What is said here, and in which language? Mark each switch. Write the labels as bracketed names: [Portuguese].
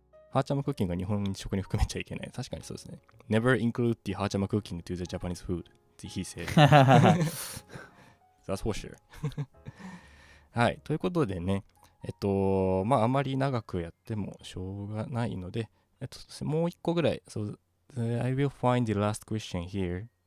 [Japanese] ハーチャマクッキングが日本食に含めちゃいけない。確かにそうですね。 [English] Never include the ハーチャマクッキング to the Japanese food. He said. That's for sure. はい。 [Japanese] ということでね、あまり長くやってもしょうがないので、もう一個ぐらい、 [English] I will find the last question here.